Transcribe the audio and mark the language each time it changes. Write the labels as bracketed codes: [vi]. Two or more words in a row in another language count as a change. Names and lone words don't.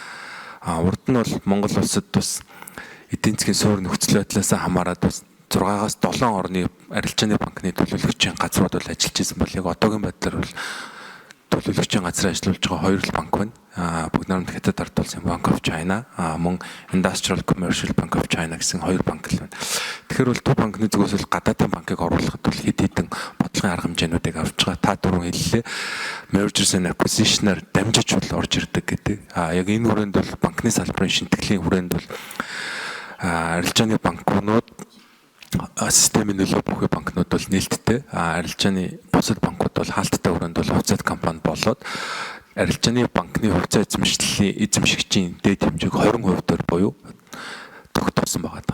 [mn] Урд нь бол Монгол улсад бас эдийн засгийн суур нөхцөл байдлаас хамаарат бас 6-аас 7 орны арилжааны банкны төлөөлөгчийн газрууд бол ажиллаж байсан бол яг одоогийн байдлаар бол төлөөлөгчийн газар ажиллаж байгаа хоёр л банк байна. Бүгд хятад ард улсын Bank of China, мөн Industrial Commercial Bank of China гэсэн хоёр банк л байна. Тэгэхээр бол төв банкны зүгээс бол гадаадын банкыг оруулахад бол хэд хэдэн бодлогын арга хэмжээнүүдийг авч байгаа. Та дөрөв хэллээ. [en] Mergers and acquisition- [mn] аар дамжиж бол орж ирдэг гэдэг. Яг энэ хүрээнд бол банкны салбарын шинтгэлийн хүрээнд бол арилжааны банкнууд системийн нөлөө бүхий банкнууд бол нээлттэй. Арилжааны бусад банкуд бол хаалттай өрөөнд бол хувьцаат компани болоод арилжааны банкны хувьцаа эзэмшигчийн дээд хэмжээг 20% буюу тогтоосон байгаа.